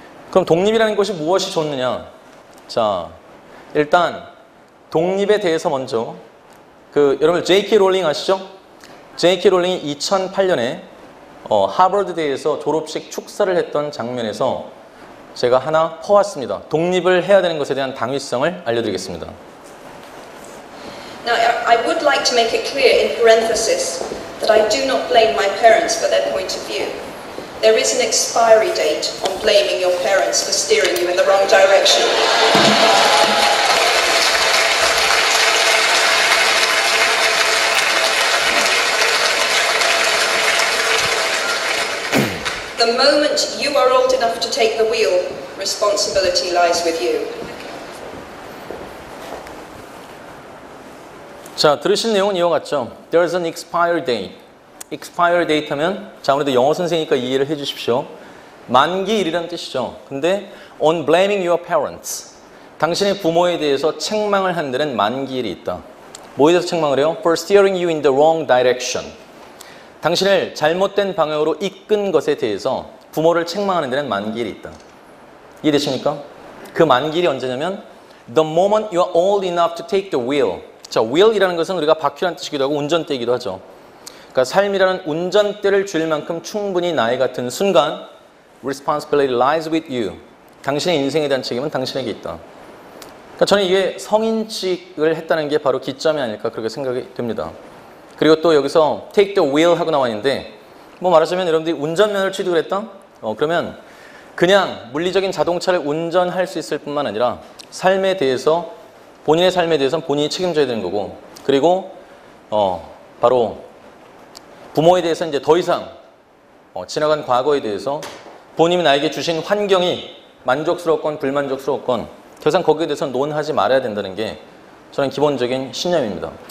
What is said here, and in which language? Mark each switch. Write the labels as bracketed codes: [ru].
[ko] 그럼 독립이라는 것이 무엇이 좋느냐? 자, 일단 독립에 대해서 먼저 여러분 J.K. 롤링 아시죠? J.K. 롤링이 2008년에 하버드대에서 졸업식 축사를 했던 장면에서 제가 하나 퍼왔습니다. 독립을 해야 되는 것에 대한 당위성을 알려드리겠습니다. [en] Now, I would like to make it clear in parenthesis that I do not blame my parents for their point of view. There is an expiry date on blaming your parents for steering you in the wrong direction. The moment you are old enough to take the wheel, responsibility lies with you. [ko] 자, 들으신 내용은 이와 같죠? [en] There's an expire date. [ko] expire date 하면 자, 아무래도 영어 선생이니까 이해를 해 주십시오. 만기일이라는 뜻이죠. 근데 [en] on blaming your parents. [ko] 당신의 부모에 대해서 책망을 하는 데는 만기일이 있다. 뭐에 대해서 책망을 해요? [en] For steering you in the wrong direction. [ko] 당신을 잘못된 방향으로 이끈 것에 대해서 부모를 책망하는 데는 만기일이 있다. 이해되십니까? 그 만기일이 언제냐면 [en] The moment you are old enough to take the wheel. [ko] 자, wheel이라는 것은 우리가 바퀴라는 뜻이기도 하고 운전대이기도 하죠. 그러니까 삶이라는 운전대를 줄 만큼 충분히 나이가 든 순간 [en] responsibility lies with you. [ko] 당신의 인생에 대한 책임은 당신에게 있다. 그러니까 저는 이게 성인식을 했다는 게 바로 기점이 아닐까 그렇게 생각이 됩니다. 그리고 또 여기서 [en] take the wheel [ko] 하고 나와 있는데 뭐 말하자면 여러분들이 운전면허를 취득을 했다? 그러면 그냥 물리적인 자동차를 운전할 수 있을 뿐만 아니라 삶에 대해서 본인의 삶에 대해서는 본인이 책임져야 되는 거고 그리고 바로 부모에 대해서 이제 더 이상 지나간 과거에 대해서 부모님이 나에게 주신 환경이 만족스럽건 불만족스럽건 더 이상 거기에 대해서 논하지 말아야 된다는 게 저는 기본적인 신념입니다.